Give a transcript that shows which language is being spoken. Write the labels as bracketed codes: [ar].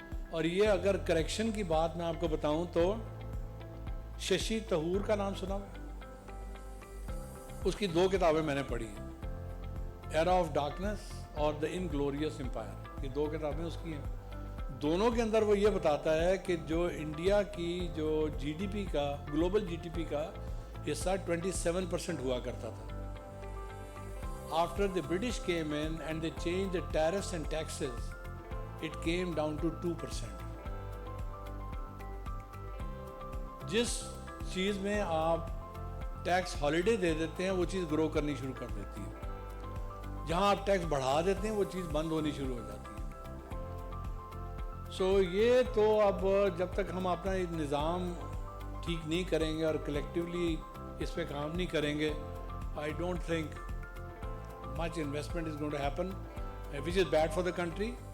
[ur] اور یہ اگر کریکشن کی بات میں آپ کو بتاؤں تو ششی تھرور کا نام سنا ہے, اس کی 2 کتابیں میں نے پڑھی ہیں, ایرا آف ڈارکنیس اور دا انگلوریس امپائر. یہ 2 کتابیں اس کی ہیں. دونوں کے اندر وہ یہ بتاتا ہے کہ جو انڈیا کی جو جی ڈی پی کا, گلوبل جی ڈی پی کا حصہ 27% ہوا کرتا تھا. [en] After the British came in and they change the tariffs and taxes, it came down to 2%. [ur] جس چیز میں آپ ٹیکس ہالیڈے دے دیتے ہیں وہ چیز گرو کرنی شروع کر دیتی ہے. جہاں آپ ٹیکس بڑھا دیتے ہیں وہ چیز بند ہونی شروع ہو جاتی ہے. سو یہ تو اب جب تک ہم اپنا نظام ٹھیک نہیں کریں گے اور کلیکٹیولی اس پہ کام نہیں کریں گے, [en] I don't think much investment is going to happen, which is bad for the country.